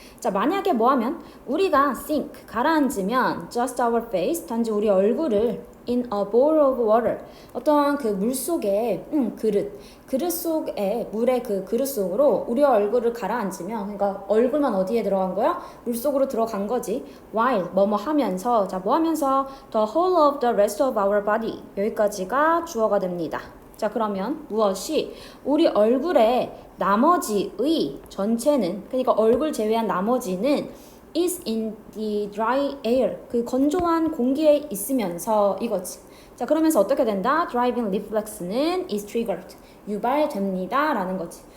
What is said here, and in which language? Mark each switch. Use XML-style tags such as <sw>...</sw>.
<ko>자, 만약에 뭐 하면 우리가 sink 가라앉으면</ko> <en>just our face</en> <ko>단지 우리 얼굴을</ko> <en>in a bowl of water</en> <ko>어떤 그 물 속에 그릇 속에 물의 그 그릇 속으로 우리 얼굴을 가라앉으면, 그러니까 얼굴만 어디에 들어간 거야? 물 속으로 들어간 거지. while 뭐뭐 하면서, 자, 뭐 하면서</ko> <en>the whole of the rest of our body</en> <ko>여기까지가 주어가 됩니다. 자, 그러면 무엇이 우리 얼굴의 나머지의 전체는, 그러니까 얼굴 제외한 나머지는</ko> <en>is in the dry air</en> <ko>그 건조한 공기에 있으면서 이거지. 자, 그러면서 어떻게 된다? driving reflex는</ko> <en>is triggered</en> <ko>유발됩니다 라는 거지.</ko>